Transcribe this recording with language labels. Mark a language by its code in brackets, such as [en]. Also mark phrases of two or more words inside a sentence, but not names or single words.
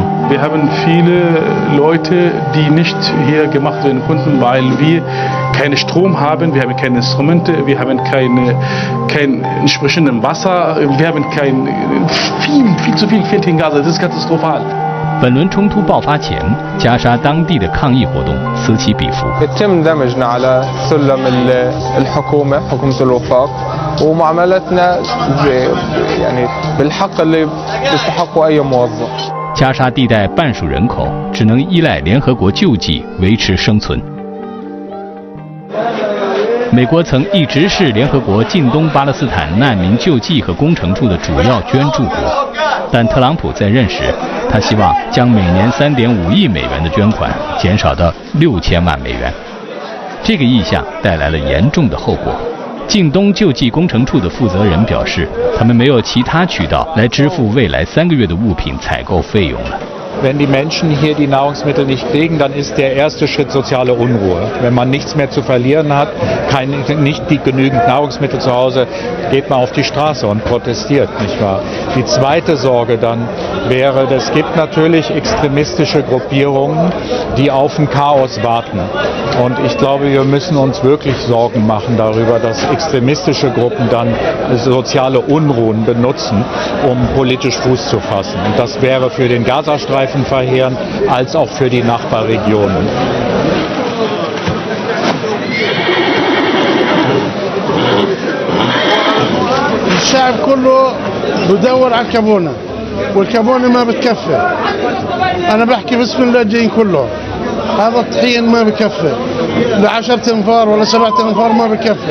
[de] Wir haben viele Leute, die nicht hier gemacht werden konnten, weil wir keinen Strom haben, wir haben keine Instrumente, wir haben kein entsprechendes Wasser, wir haben viel zu viel fehlt in Gaza, das ist katastrophal. [zh] 本轮冲突爆发前，加沙当地的抗议活动此起彼伏。 [ar] يتم دمجنا على سلم الحكومة، حكومة الوفاق، ومعاملتنا يعني بالحق اللي بيستحقه أي موظف。 [zh] 加沙地带半数人口只能依赖联合国救济维持生存。美国曾一直是联合国近东巴勒斯坦难民救济和工程处的主要捐助国，但特朗普在任时，他希望将每年3.5亿美元的捐款减少到6000万美元。这个意向带来了严重的后果。近东救济工程处的负责人表示，他们没有其他渠道来支付未来3个月的物品采购费用了。 [de] Wenn die Menschen hier die Nahrungsmittel nicht kriegen, dann ist der erste Schritt soziale Unruhe. Wenn man nichts mehr zu verlieren hat, nicht genügend Nahrungsmittel zu Hause, geht man auf die Straße und protestiert, nicht wahr? Die zweite Sorge dann wäre, es gibt natürlich extremistische Gruppierungen, die auf ein Chaos warten. Und ich glaube, wir müssen uns wirklich Sorgen machen darüber, dass extremistische Gruppen dann soziale Unruhen benutzen, um politisch Fuß zu fassen. Und das wäre für den Gazastreifen verheerend, als auch für die Nachbarregionen. [ar] الشعب كله بدور على الكابونة والكابونة ما بتكفي. أنا بحكي بسم الله الجايين كله هذا الطحين ما بكفي ل10 أنفار ولا 7 أنفار ما بكفي.